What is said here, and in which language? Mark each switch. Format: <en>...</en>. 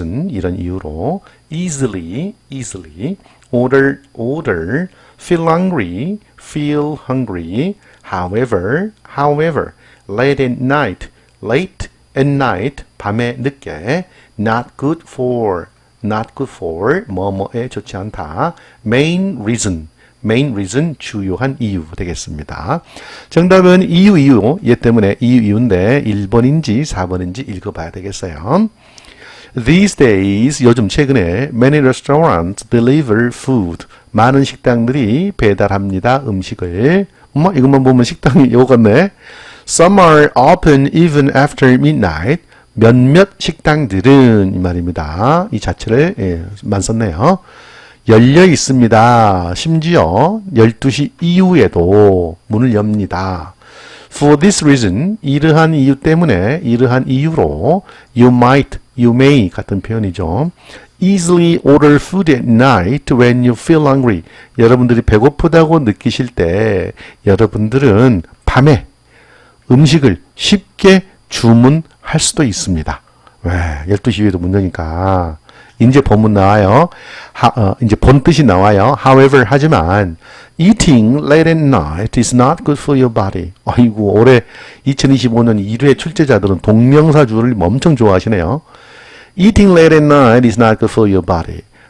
<ko>이런 이유로,</ko> <en>easily, order, feel hungry, however, late at night,</en> <ko>밤에 늦게,</ko> <en>not good for,</en> <ko>뭐뭐에 좋지 않다.</ko> <en>main reason,</en> <ko>주요한 이유 되겠습니다. 정답은 이유, 얘 때문에 이유인데 1번인지 4번인지 읽어봐야 되겠어요.</ko> <en>These days,</en> <ko>요즘 최근에</ko> <en>many restaurants deliver food.</en> <ko>많은 식당들이 배달합니다. 음식을. 이것만 보면 식당이 이거 같네.</ko> <en>Some are open even after midnight.</en> <ko>몇몇 식당들은 이 말입니다. 이 자체를 만 썼네요. 열려 있습니다. 심지어 12시 이후에도 문을 엽니다.</ko> <en>For this reason,</en> <ko>이러한 이유 때문에, 이러한 이유로</ko> <en>you may</en> <ko>같은 표현이죠.</ko> <en>Easily order food at night when you feel hungry.</en> <ko>여러분들이 배고프다고 느끼실 때 여러분들은 밤에 음식을 쉽게 주문할 수도 있습니다. 왜? 12시 이후에도 문 여니까. 이제 본문 나와요. 이제 본 뜻이 나와요.</ko> <en>However,</en> <ko>하지만</ko> <en>eating late at night is not good for your body.</en> <ko>아이고, 올해 2025년 1회 출제자들은 동명사주를 엄청 좋아하시네요.</ko> <en>Eating late at night is not good for your body.</en>